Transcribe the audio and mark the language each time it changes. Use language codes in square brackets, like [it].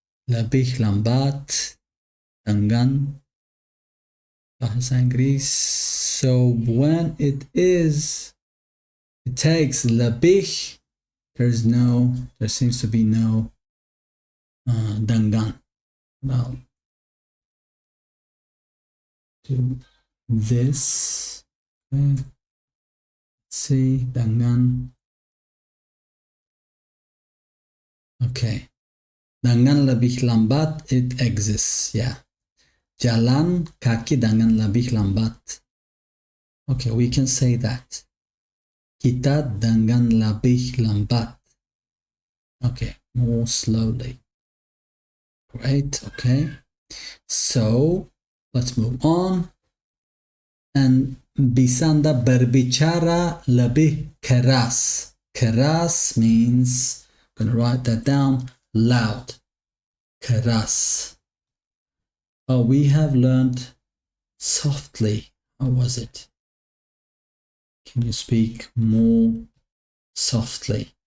[id] Lebih lambat dengan bahasa Inggris. [en] So when it takes lebih, there seems to be no dengan. Well, do this. Okay. Let's see, dengan. Okay. [id] Dengan lebih lambat, [en] it exists, yeah. [id] Jalan kaki dengan lebih lambat. [en] Okay, we can say that. [id] Kita dengan lebih lambat. [en] Okay, more slowly. Great, okay. So, let's move on. And [id] bisa Anda berbicara lebih keras. [en] Keras means, I'm going to write that down, loud. Keras. Oh, we have learned softly. How was it? Can you speak more softly?